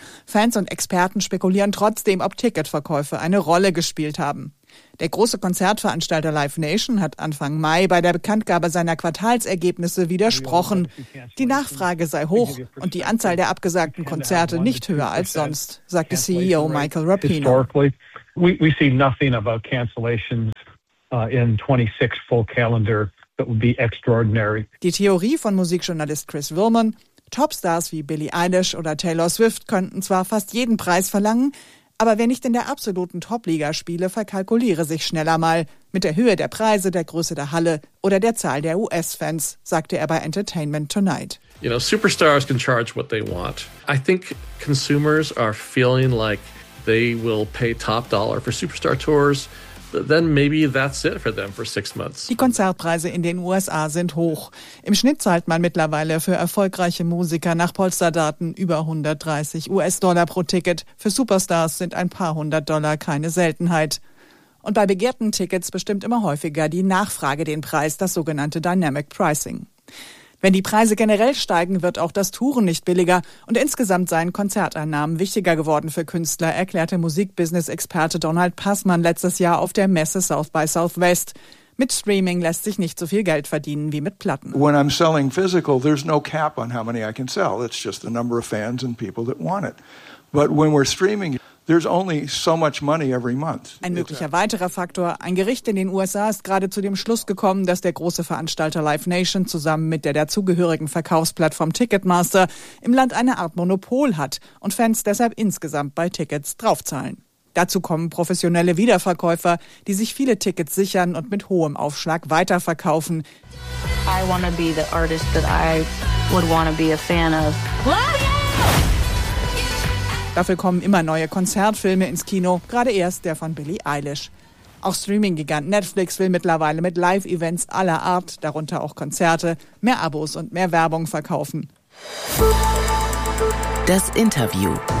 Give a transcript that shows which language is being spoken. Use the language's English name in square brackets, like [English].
[German] Fans und Experten spekulieren trotzdem, ob Ticketverkäufe eine Rolle gespielt haben. Der große Konzertveranstalter Live Nation hat Anfang Mai bei der Bekanntgabe seiner Quartalsergebnisse widersprochen. Die Nachfrage sei hoch und die Anzahl der abgesagten Konzerte nicht höher als sonst, sagte CEO Michael Rapino. [English] We see nothing about cancellations in 26 full calendar. That would be extraordinary. [German] Die Theorie von Musikjournalist Chris Willman, Topstars wie Billie Eilish oder Taylor Swift könnten zwar fast jeden Preis verlangen, aber wer nicht in der absoluten Top-Liga spiele, verkalkuliere sich schneller mal. Mit der Höhe der Preise, der Größe der Halle oder der Zahl der US-Fans, sagte er bei Entertainment Tonight. [English] You know, superstars can charge what they want. I think consumers are feeling like they will pay top dollar for superstar tours. Then maybe that's it for them for 6 months. [German] Die Konzertpreise in den USA sind hoch. Im Schnitt zahlt man mittlerweile für erfolgreiche Musiker nach Polsterdaten über 130 US-Dollar pro Ticket. Für Superstars sind ein paar hundert Dollar keine Seltenheit. Und bei begehrten Tickets bestimmt immer häufiger die Nachfrage den Preis, das sogenannte Dynamic Pricing. Wenn die Preise generell steigen, wird auch das Touren nicht billiger und insgesamt seien Konzerteinnahmen wichtiger geworden für Künstler, erklärte Musikbusiness-Experte Donald Passmann letztes Jahr auf der Messe South by Southwest. Mit Streaming lässt sich nicht so viel Geld verdienen wie mit Platten. [English] When I'm selling physical, there's no cap on how many I can sell. It's just the number of fans and people that want it. But when we're streaming, there's only so much money every month. [German] Ein möglicher weiterer Faktor: Ein Gericht in den USA ist gerade zu dem Schluss gekommen, dass der große Veranstalter Live Nation zusammen mit der dazugehörigen Verkaufsplattform Ticketmaster im Land eine Art Monopol hat und Fans deshalb insgesamt bei Tickets draufzahlen. Dazu kommen professionelle Wiederverkäufer, die sich viele Tickets sichern und mit hohem Aufschlag weiterverkaufen. [English] I want to be the artist that I would want to be a fan of. [German] Dafür kommen immer neue Konzertfilme ins Kino, gerade erst der von Billie Eilish. Auch Streaming-Gigant Netflix will mittlerweile mit Live-Events aller Art, darunter auch Konzerte, mehr Abos und mehr Werbung verkaufen. Das Interview.